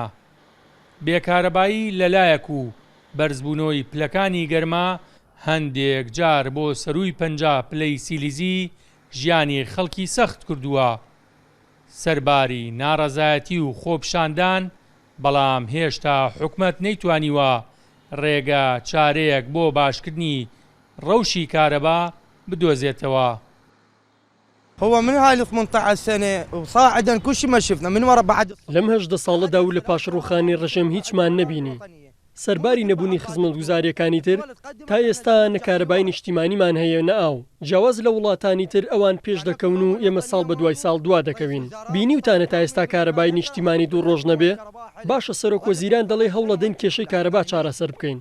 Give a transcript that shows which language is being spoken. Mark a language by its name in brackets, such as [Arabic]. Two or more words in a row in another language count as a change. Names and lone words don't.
[Central Kurdish] بێکارەبایی لەلایەک و بەرزبوونەوەی پلەکانی گەرما هەندێک جار بۆ سەرووی پەنجا پلەی سیلیزی ژیانی خەڵکی سەخت کردووە. سەرباری ناڕەزایەتی و خۆپشاندان، بەڵام هێشتا حکومەت نەیتوانیوە ڕێگە چارەیەک بۆ باشکردنی ڕەوشی کارەبا بدۆزێتەوە. [Arabic] هو من هاي ال 18 سنة وصاعدا كل شيء ما شفنا من ورا بعد [Central Kurdish] لەم هەژدە ساڵەدا و لە پاشڕوخانی ڕژەم هیچمان نەبینی. سەرباری نەبوونی خزمەتگوزاریەکانی تر تا ئێستا نەکارەبای نیشتیمانیمان هەیە نەئاو. جیاواز لە وڵاتانی تر ئەوان پێش دەکەون و ئێمە ساڵ بە دوای ساڵ دوا دەکەوین. بینیوتانە تا ئێستا کارەبای نیشتیمانی دوو ڕۆژ نەبێ؟ باشە سەرۆکوەزیران دەڵێ هەوڵە دەن کێشەی کارەبا چارەسەر بکەین.